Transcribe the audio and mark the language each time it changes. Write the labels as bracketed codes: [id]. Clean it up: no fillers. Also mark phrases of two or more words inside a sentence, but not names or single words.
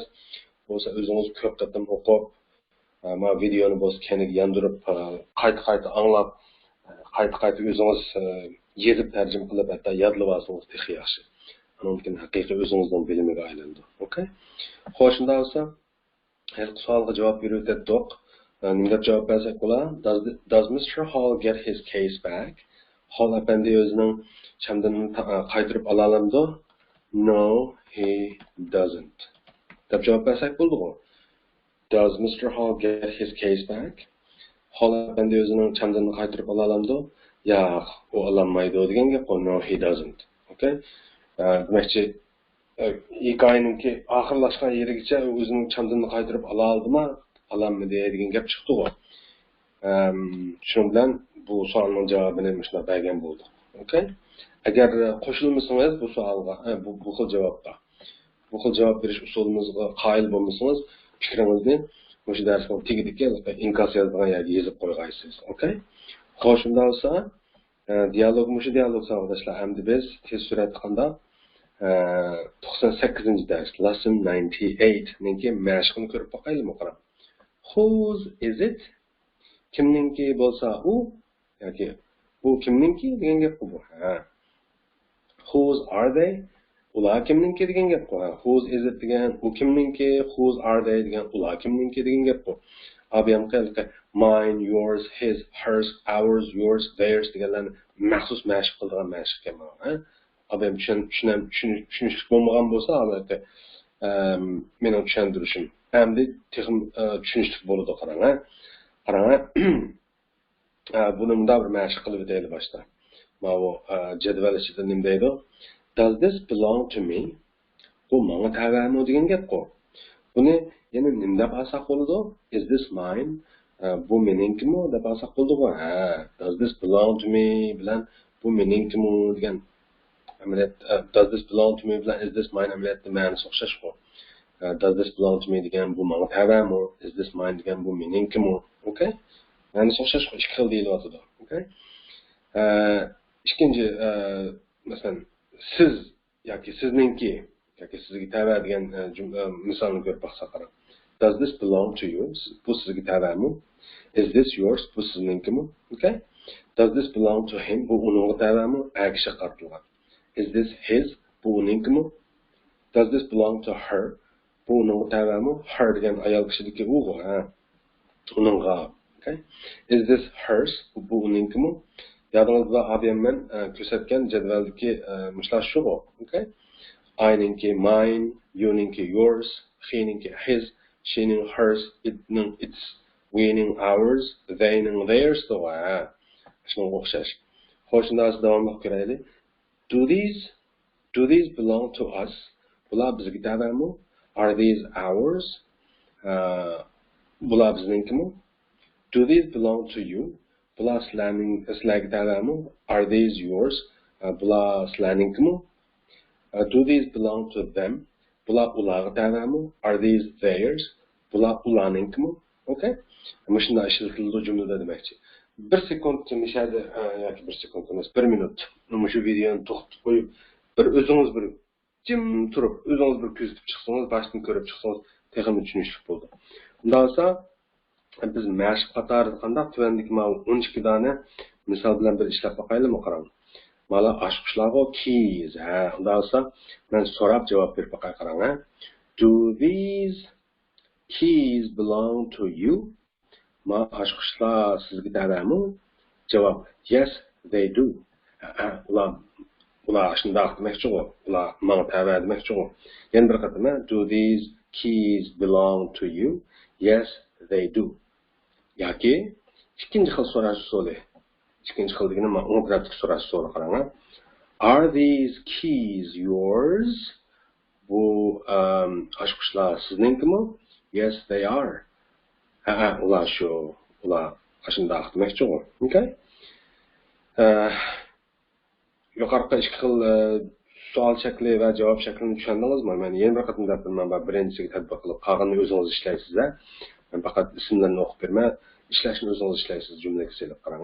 [uz] Bo'lsa o'zingiz ko'p qatam o'qib, ma videoni bo'lsa keniga yandirib, qayta anglab, qayta o'zingiz yezib tarjima qilib, hatto yodlab olsangiz texi yaxshi. Mumkin haqiqiy o'zingizning bilimiga aylandi. Okay? Xo'sh, shunda bo'lsa, her savolga javob berayotdik. Nima deb javob bersak bo'lar? [en] Does Mr. Hall get his case back? [uz] Hall apandi o'zining chamdanini qaytarib ola olamdi? [en] No, he doesn't. [uz] Deb javob bersak bo'ldi-ku. [en] Does Mr. Hall get his case back? [uz] Hall apandi o'zining chamdanini qaytarib ola olamdi? Yo'q, u olmaydi degan gap. [en] No, he doesn't. [uz] Okay? Demakchi, hikoyaningki oxirlashgan yerigacha o'zining chamdanini qaytarib ola oldimi? Olamidi degan gap chiqdi-ku. Shuning bilan bu savolning javobini shunday bergan bo'ldi. Okay? Agar qo'shilmasangiz bu savolga, bu xil javobga, bu xil javob berish usulimizga qoyil bo'lmasangiz, fikringizni o'sha darsning tagidagi inkas yozgan yerga yozib qo'yasiz. Okay? Xo'sh, shunda bo'lsa, dialog savoldoshlar, endi biz tez suratda qanday 98-dars, lesson 98 ninki mashqini ko'rib boqaylikmi qarab. [en] Whose is it? [uz] Kimninki bo'lsa u yoki bu kimninki degan gap bu. [en] Whose are they? [uz] Ular kimninki degan gap bu. [en] Whose is it [uz] degan u kimninki, [en] whose are they [uz] degan ular kimninki degan gap bu. Abiyam qilqa [en] mine, yours, his, hers, ours, yours, theirs [uz] deganlarni maxsus mashq qilgan mashq kelmoq. Abiyam tushunishlik bo'lmagan bo'lsa, albatta meni tushuntirishim. Endi texnik tushunishlik bo'ladi qarang. Buni bunda bir mashq qilib o'taylik boshda. Mana bu jadval ichida nima deydi? [en] Does this belong to me? [uz] Bu menga tegami degan gap-ku. Buni yana nima deb olsak bo'ladi? [en] Is this mine? [uz] Bu meninkimi deb olsak bo'ladi-ku. [en] Does this belong to me [uz] bilan bu meninkimi degan amaliyat [en] does this belong to me [uz] bilan [en] is this mine [uz] amaliyatda ma'nosi o'xshash-ku. [en] Does this belong to me [uz] degan bu menga tegami? [en] Is this mine [uz] degan bu meninkimi? Okay? Yani so'xshash ikki xil deyilyapti. Okay? Ikkinchi masalan siz yoki sizningki yoki sizga tava degan misolni ko'rib baqsak qarang. [en] Does this belong to you? [uz] Bu sizga tavami? [en] Is this yours? [uz] Bu sizninkimi? Okay? [en] Does this belong to him? [uz] Bu uningga tavami? Akishi qartilgan. [en] Is this his? [uz] Bu uninkimi? [en] Does this belong to her? [uz] Bu uningga tavami? Her degan ayol kishidagi u, uningga. [en] Okay? Is this hers? [uz] Bu uninkimi? Yadingizda abiyam men ko'rsatgan jadvaldagi mushlar shu. Okay? [en] I-ninki mine, you-ninki yours, he-ninki his, she-ning hers, it-ning its, we-ning ours, they-ning theirs. [uz] Shunga o'xshash. Xo'sh, shunda davomli ko'raylik. [en] Do these belong to us? [uz] Bular bizga tavami? [en] Are these ours? [uz] Bular bizninkimi? [en] Do these belong to you? [uz] Bular sizlarga tavami? [en] Are these yours? [uz] Bular sizlarninkimi? [en] Do these belong to them? [uz] Bular ularga tavami? [en] Are these theirs? [uz] Bular ularninkimi? Okay? Mana shunday ishlatildi jumlada demakchi. 1 sekund mishadi yoki 1 sekund emas, 1 minut. Mana shu videoni to'xtatib qo'yib, bir o'zingiz bir jim turib, o'zingiz bir kuzatib chiqsangiz, boshdan ko'rib chiqsangiz, texnik tushunishlik bo'ldi. Undan so'ng biz mashq qatorida qanday tuvandagi mana 12 dona misol bilan bir ishlab boqaylikmi qarang. Mana oshqushlarga keys. Undan so'ng men so'rab javob berib boqay qarang. [en] Do these keys belong to you? [uz] Ma oshqushlar sizga tavami? Javob: [en] Yes, they do. [uz] Ular shunday demakchi, ular menga tava demakchi. Yana bir qatam, [en] do these keys belong to you? Yes, they do. [uz] Yoki ikkinchi xil so'rash usuli. Ikkinchi xil degani men uni so'rash usuli qarang. [en] Are these keys yours? [uz] Bu oshqushlar sizninkimi? [en] Yes, they are. [uz] Ular shunday demakchi. Okay? Yuqorqi ikki xil savol shakli va javob shaklini tushundingizmi? Men yana bir qatim birinchisiga tatbiq qilib, qolganini o'zingiz ishlaysiz. Men faqat ismlarni o'qib bermay, ishlashni o'zingiz ishlaysiz jumlaga selib qarang.